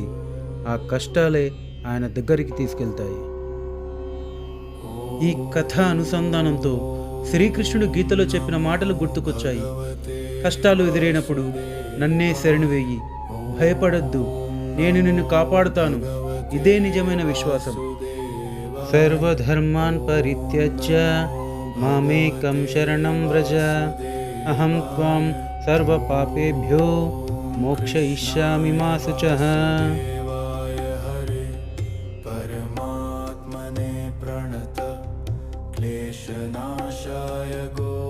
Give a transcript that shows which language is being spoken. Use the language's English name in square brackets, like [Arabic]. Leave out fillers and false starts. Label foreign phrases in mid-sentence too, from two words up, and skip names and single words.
[Telugu] ఆ కష్టాలే ఆయన దగ్గరికి తీసుకెళ్తాయి. ఈ కథ అనుసంధానంతో శ్రీకృష్ణుడు గీతలో చెప్పిన మాటలు గుర్తుకొచ్చాయి. కష్టాలు ఎదురైనప్పుడు నన్నే శరణు వేయి, భయపడద్దు, నేను నిన్ను కాపాడుతాను. ఇదే నిజమైన విశ్వాసం. [Sanskrit] సర్వధర్మాన్ పరిత్యజ్య మామేకం శరణం వ్రజ, అహం త్వాం సర్వపాపేభ్యో మోక్షయిష్యామి మా శుచః. परमात्मने प्रणत क्लेशनाशाय